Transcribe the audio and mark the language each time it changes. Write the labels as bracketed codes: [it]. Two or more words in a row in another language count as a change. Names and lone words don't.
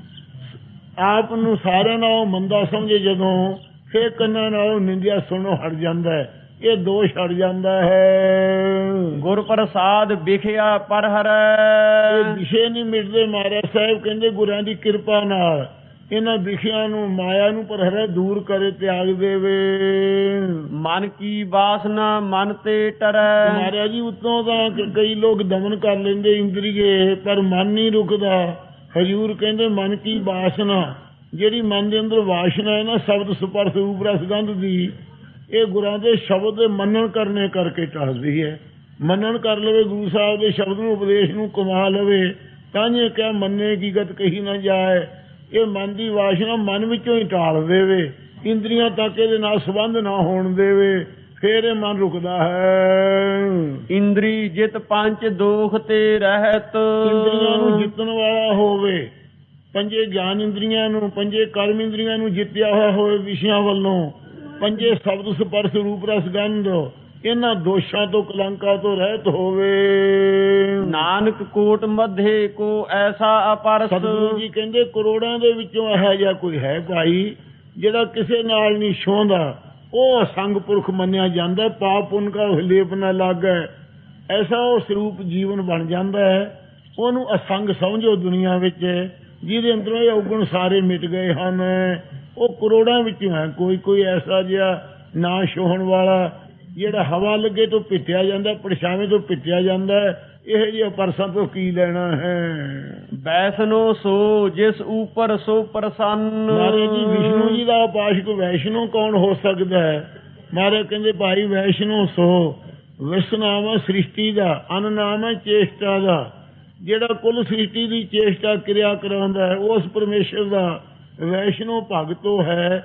[pa] ਆਪ ਨੂੰ ਸਾਰਿਆਂ ਨਾਲੋਂ ਮੰਦਾ ਸਮਝੇ ਜਦੋਂ, ਫਿਰ ਕੰਨਾਂ ਨਾਲੋਂ ਨਿੰਦਿਆ ਸੁਣਨੋਂ ਹਟ ਜਾਂਦਾ ਹੈ। ਇਹ ਦੋਸ਼ ਹਟ ਜਾਂਦਾ ਹੈ। ਗੁਰ ਪ੍ਰਸਾਦ ਵਿਖਿਆ ਪਰ ਹਰੈ। ਇਹ ਵਿਸ਼ੇ ਨਹੀਂ ਮਿਟਦੇ। ਮਹਾਰਾਜ ਸਾਹਿਬ ਕਹਿੰਦੇ ਗੁਰਾਂ ਦੀ ਕਿਰਪਾ ਨਾਲ ਇਹਨਾਂ ਵਿਖਿਆਂ ਨੂੰ ਮਾਇਆ ਨੂੰ ਪਰਹਰੇ ਦੂਰ ਕਰੇ ਤਿਆਗ ਦੇਵੇ। [hi] मन की वासना मन ते टरै। [pa] ਮਹਾਰਾਜ ਜੀ ਉਤੋਂ ਤਾਂ ਕਈ ਲੋਕ ਦਮਨ ਕਰ ਲੈਂਦੇ ਇੰਦਰੀਏ, ਪਰ ਮਨ ਨਹੀਂ ਰੁਕਦਾ। ਹਜ਼ੂਰ ਕਹਿੰਦੇ ਮਨ ਕੀ ਵਾਸਨਾ, ਜਿਹੜੀ ਮਨ ਦੇ ਅੰਦਰ ਵਾਸਨਾ ਹੈ ਨਾ ਸ਼ਬਦ ਸਪਰਸ਼ ਰੂਪ ਰਸ ਗੰਧ ਦੀ, ਇਹ ਗੁਰਾਂ ਦੇ ਸ਼ਬਦ ਦੇ ਮੰਨਣ ਕਰਨੇ ਕਰਕੇ ਟਲਦੀ ਹੈ। ਮੰਨਣ ਕਰ ਲਵੇ, ਗੁਰੂ ਸਾਹਿਬ ਦੇ ਸ਼ਬਦ ਨੂੰ ਉਪਦੇਸ਼ ਨੂੰ ਕਮਾ ਲਵੇ, ਤਾਂ ਜੇ ਕਿਆ ਮੰਨੇ ਕੀ ਗਤ ਕਹੀ ਨਾ ਜਾਏ। ਇਹ ਮਨ ਦੀ ਵਾਸਨਾ ਮਨ ਵਿੱਚੋਂ ਹੀ ਟਾਲ ਦੇਵੇ, ਇੰਦਰੀਆਂ ਤੱਕ ਇਹਦੇ ਨਾਲ ਸੰਬੰਧ ਨਾ ਹੋਣ ਦੇਵੇ, ਫੇਰ ਇਹ ਮਨ ਰੁਕਦਾ ਹੈ। [hi] इंद्री जित पंच दोख ते रहत। [pa] ਇੰਦਰੀਆਂ ਨੂੰ ਜਿੱਤਣ ਵਾਲਾ ਹੋਵੇ, ਪੰਜੇ ਗਿਆਨ ਇੰਦਰੀਆਂ ਨੂੰ, ਪੰਜੇ ਕਰਮ ਇੰਦਰੀਆਂ ਨੂੰ ਜਿੱਤਿਆ ਹੋਇਆ ਹੋਵੇ ਵਿਸ਼ਿਆਂ ਵੱਲੋਂ, ਪੰਜੇ ਸ਼ਬਦ ਸਪਰਸ਼ ਰੂਪ ਰਸ ਗੰਧ ਇਹਨਾਂ ਦੋਸ਼ਾਂ ਤੋਂ ਕਲੰਕਾਂ ਤੋਂ ਰਹਿਤ ਹੋਵੇ। [hi] नानक कोट मध्य को ऐसा अपरस। [pa] ਸਤਿਗੁਰੂ ਜੀ ਕਹਿੰਦੇ ਕਰੋੜਾਂ ਦੇ ਵਿੱਚੋਂ ਇਹੋ ਜਿਹਾ ਕੋਈ ਹੈ ਭਾਈ ਜਿਹੜਾ ਕਿਸੇ ਨਾਲ ਨਹੀਂ ਛੋਹਦਾ, ਉਹ ਅਸੰਗ ਪੁਰਖ ਮੰਨਿਆ ਜਾਂਦਾ। ਪਾਪ ਪੁੰਨ ਕਾ ਲੇਪ ਨਾ ਲਾਗੈ, ਐਸਾ ਉਹ ਸਰੂਪ ਜੀਵਨ ਬਣ ਜਾਂਦਾ ਹੈ। ਉਹਨੂੰ ਅਸੰਗ ਸਮਝੋ ਦੁਨੀਆ ਵਿੱਚ, ਜਿਹਦੇ ਅੰਦਰੋਂ ਇਹ ਔਗੁਣ ਸਾਰੇ ਮਿਟ ਗਏ ਹਨ। ਉਹ ਕਰੋੜਾਂ ਵਿੱਚੋਂ ਹੈ ਕੋਈ ਕੋਈ ਐਸਾ ਜਿਹਾ ਨਾ ਛੋਹਣ ਵਾਲਾ, ਜਿਹੜਾ ਹਵਾ ਲੱਗੇ ਤੋਂ ਪਿੱਟਿਆ ਜਾਂਦਾ, ਪਰਛਾਵੇਂ ਤੋਂ ਪਿੱਟਿਆ ਜਾਂਦਾ ਹੈ। ਇਹ ਜਿਹੇ ਪਰਸਾਂ ਤੋਂ ਕੀ ਲੈਣਾ ਹੈ। [hi] वैष्णो सो जिस ऊपर सो प्रसन्न। [pa] ਮਹਾਰਾਜ ਜੀ ਵਿਸ਼ਨੂੰ ਜੀ ਦਾ ਉਪਾਸ਼ਕ ਵੈਸ਼ਨੋ ਕੌਣ ਹੋ ਸਕਦਾ ਹੈ? ਮਹਾਰਾਜ ਕਹਿੰਦੇ ਭਾਈ ਵੈਸ਼ਨੋ ਸੋ, ਵਿਸ਼ ਨਾਮ ਹੈ ਸ੍ਰਿਸ਼ਟੀ ਦਾ, ਅਨ ਨਾਮ ਹੈ ਚੇਸ਼ਟਾ ਦਾ। ਜਿਹੜਾ ਕੁੱਲ ਸ੍ਰਿਸ਼ਟੀ ਦੀ ਚੇਸ਼ਟਾ ਕਿਰਿਆ ਕਰਾਉਂਦਾ ਹੈ ਉਸ ਪਰਮੇਸ਼ਰ ਦਾ ਵੈਸ਼ਨੋ ਭਗਤੋ ਹੈ।